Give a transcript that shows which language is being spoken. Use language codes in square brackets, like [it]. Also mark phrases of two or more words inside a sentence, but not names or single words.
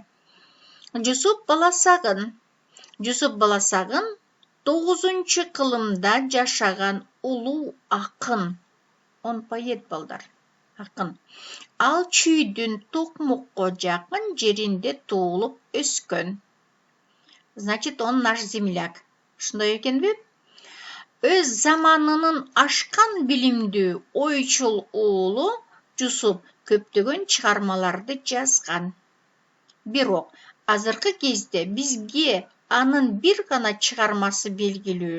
[ky] Жусуп Баласагын. Жусуп Баласагын 9-кылымда жашаган улуу акын. [ru] Он поэт [ky] балдар. Акын. Ал чүйдүн Токмокко жакын жеринде туулуп өскөн. [ru] Значит, он наш земляк. [ky] Ушундай экенби? Өз заманынын ашкан билимдүү ойчул уулу Жусуп көптөгөн чыгармаларды жазган. Бирок азыркы кезде бизге анын бир гана чыгармасы белгилүү.